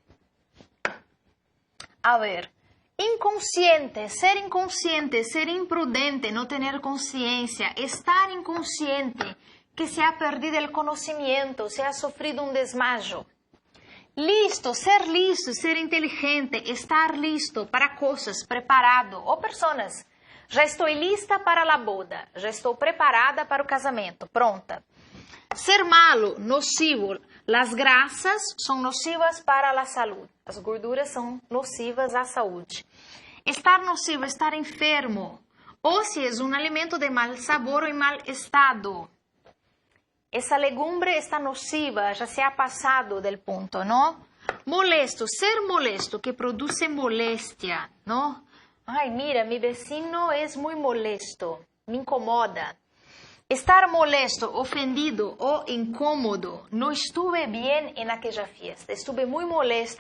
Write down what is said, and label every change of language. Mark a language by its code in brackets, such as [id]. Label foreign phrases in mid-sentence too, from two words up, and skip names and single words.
[es] A ver, inconsciente, ser imprudente, no tener conciencia, estar inconsciente, que se ha perdido el conocimiento, se ha sufrido un desmayo. Listo, ser inteligente, estar listo para cosas, preparado. O personas, [pt] já estou lista para a boda, já estou preparada para o casamento, pronta. [es] Ser malo, nocivo. Las grasas [pt] são nocivas para a saúde. As gorduras são nocivas à saúde. [es] Estar nocivo, estar enfermo. [pt] Ou se é um alimento de mal sabor ou em mal estado. Essa legumbre está nociva, já se ha passado del ponto, não? [es] Molesto, ser molesto, que produce molestia, não? Ai, mira, mi vecino es muy molesto, me incomoda. Estar molesto, ofendido o incómodo. No estuve bien en aquella fiesta, estuve muy molesta.